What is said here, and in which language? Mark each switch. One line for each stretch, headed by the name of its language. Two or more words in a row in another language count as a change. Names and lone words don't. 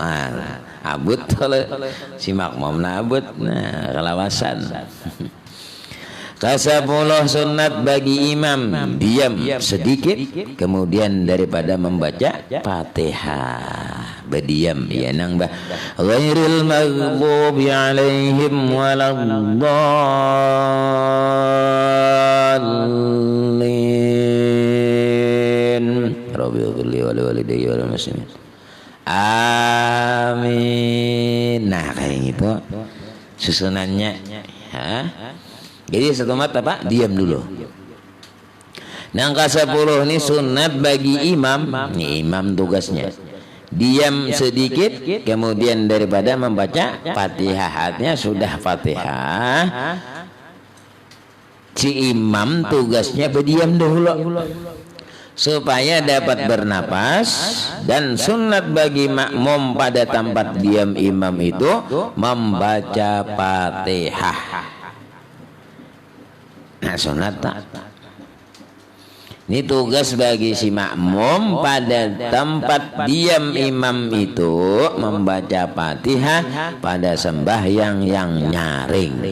Banjar: Abut kalau si makmum abut kelawasan. Kasapuluh sunat bagi imam diam sedikit kemudian daripada membaca Fatihah berdiam ya nang bah
Arabic: غير المغضوب عليهم ولا الضالين رب اغفر لي ولوالدي وللمسلمين آمين.
Banjar: Nah kayak gitu susunannya. Jadi setemat apa? Diam dulu. Nang ke-10 ini sunat bagi imam. Ini imam tugasnya. Diam sedikit kemudian daripada membaca Fatihah. Artinya sudah Fatihah. Si imam tugasnya berdiam dahulu. supaya dapat bernapas, dan sunat bagi makmum pada tempat diam imam itu membaca Fatihah. Nah, sunat tak? Ini tugas bagi si makmum pada tempat diam imam itu membaca Fatihah pada sembahyang yang nyaring.